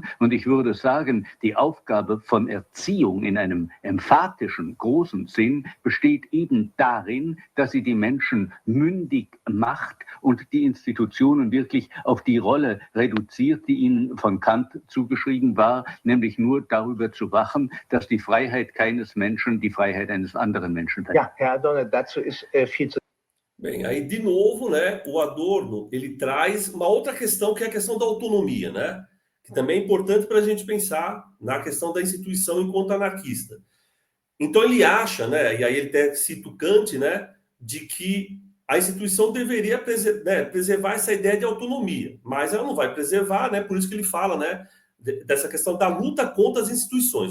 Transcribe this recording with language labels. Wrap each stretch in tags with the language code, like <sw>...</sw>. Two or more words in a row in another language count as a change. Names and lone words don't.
<de>Und ich würde sagen, die Aufgabe von Erziehung in einem emphatischen, großen Sinn besteht eben darin, dass sie die Menschen mündig macht und die Institutionen wirklich auf die Rolle reduziert, die ihnen von Kant zugeschrieben war, nämlich nur darüber zu wachen, dass die Freiheit keines Menschen die Freiheit eines anderen Menschen verletzt. Ja, Herr Adorno, dazu ist viel zu...</de> <pt>Bem, aí de novo, né, o Adorno, ele traz uma outra questão, que é a questão da autonomia, né, que também é importante para a gente pensar na questão da instituição enquanto anarquista. Então ele acha, né, e aí ele até cita o Kant, né, de que a instituição deveria preservar essa ideia de autonomia, mas ela não vai preservar, né, por isso que ele fala, né, dessa questão da luta contra as instituições.</pt>